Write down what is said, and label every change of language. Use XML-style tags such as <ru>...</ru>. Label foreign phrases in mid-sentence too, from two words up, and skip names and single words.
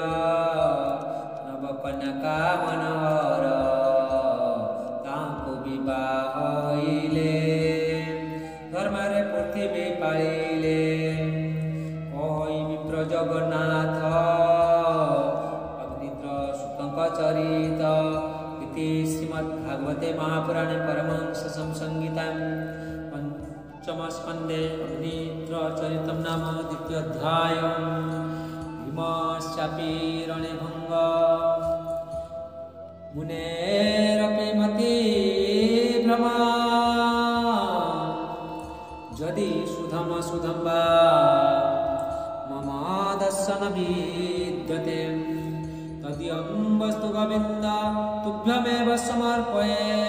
<or>ନବକନ୍ୟା ମନୋହର ତାଙ୍କୁ ବିବାହ ହଇଲେ ଧର୍ମରେ ପୃଥିବୀ ପାଳିଲେ କହି ବିପ୍ର ଜଗନ୍ନାଥ ଅଗ୍ନିନ୍ଦ୍ର ସୁତଙ୍କ ଚରିତ</or> <sa>ଇତି ଶ୍ରୀମଦ୍ଭାଗବତେ ମହାପୁରାଣେ परमहंस संहितां पंचमस्कन्धे अग्निन्द्र चरितं नाम द्वितीयोऽध्यायः भीमश्चापि रणे भङ्ग मुनेरपि मतिभ्रमा यदि सुधम सुधम्बा मम दर्शन विद्यते तदियं वस्तु गोविन्द तुभ्यमेव समर्पये</sa>